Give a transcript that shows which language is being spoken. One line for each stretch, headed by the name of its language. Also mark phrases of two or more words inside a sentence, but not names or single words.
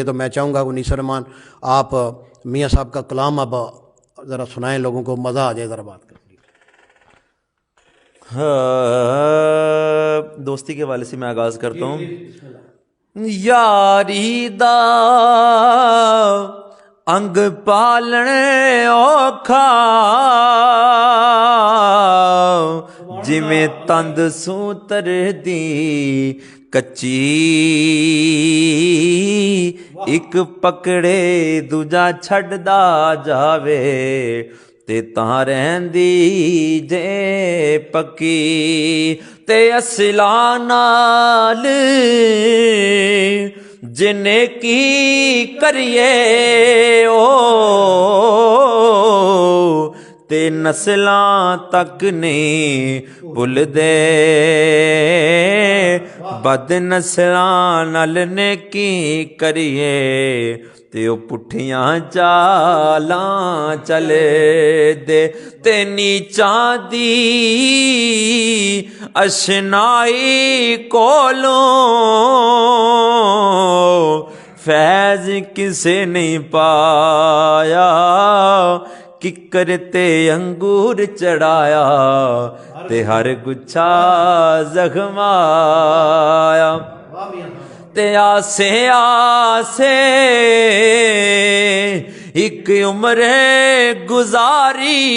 Urdu: تو میں چاہوں گا انیس الرحمان آپ میاں صاحب کا کلام اب ذرا سنائیں، لوگوں کو مزہ آ جائے ذرا بات کریں۔ دوستی کے حوالے سے میں آغاز کرتا ہوں۔
Punjabi: یاری دا انگ پالنے اوکھا، جویں تند سوتر دی کچی، ایک پکڑے دوجا چھڑدا جاوے، تے تاں رہندی جے پکی، تے اصلاں نال جنے کی کریے او، تے نسلاں تک نہیں بھل دے، بد نسلاں نال نیکی کریے، تے او پٹھیاں چالاں چلے دے، تے نیچاں دی اشنائی کولوں فیض کسے نہیں پایا، ککر تے انگور چڑھایا، تے ہر گچھا زخم آیا، تے آسے آسے ایک عمر گزاری،